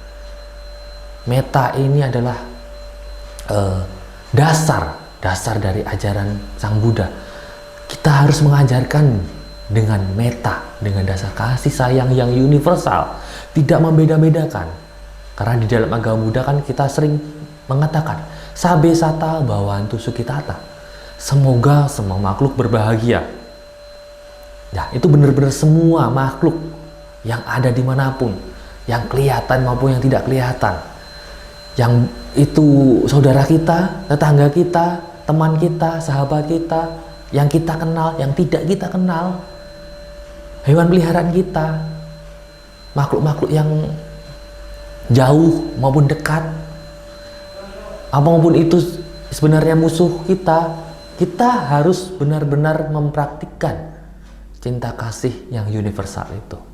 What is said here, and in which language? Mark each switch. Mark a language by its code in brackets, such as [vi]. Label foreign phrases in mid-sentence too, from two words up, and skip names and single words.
[id] Metta ini adalah dasar dari ajaran Sang Buddha. Kita harus mengajarkan dengan metta, dengan dasar kasih sayang yang universal, tidak membeda-bedakan. Karena di dalam agama Buddha kan kita sering mengatakan [pi] sabe sata bhavantu sukhitata, [id] semoga semua makhluk berbahagia. Nah, itu benar-benar semua makhluk yang ada dimanapun, yang kelihatan maupun yang tidak kelihatan, yang itu saudara kita, tetangga kita, teman kita, sahabat kita, yang kita kenal, yang tidak kita kenal, hewan peliharaan kita, makhluk-makhluk yang jauh maupun dekat, apapun itu sebenarnya musuh kita, kita harus benar-benar mempraktikkan cinta kasih yang universal itu.